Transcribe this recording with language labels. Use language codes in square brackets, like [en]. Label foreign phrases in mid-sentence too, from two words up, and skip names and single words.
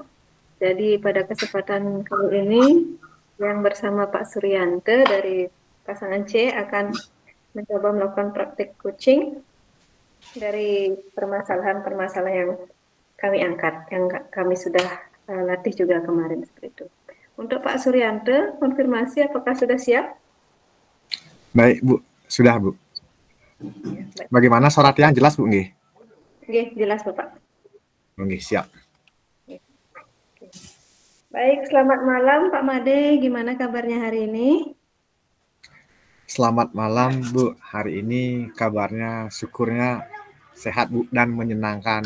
[id] Jadi pada kesempatan kali ini yang bersama Pak Suryanto dari pasangan C akan mencoba melakukan praktik coaching dari permasalahan-permasalahan yang kami angkat, yang kami sudah latih juga kemarin seperti itu. Untuk Pak Suryanto, konfirmasi apakah sudah siap? Baik, Bu. Sudah, Bu. Bagaimana suratnya? Jelas, Bu? Nggih. Nggih, jelas, Bapak. Nggih, siap. Baik, selamat malam Pak Made. Gimana kabarnya hari ini? Selamat malam, Bu. Hari ini kabarnya, syukurnya sehat, Bu, dan menyenangkan.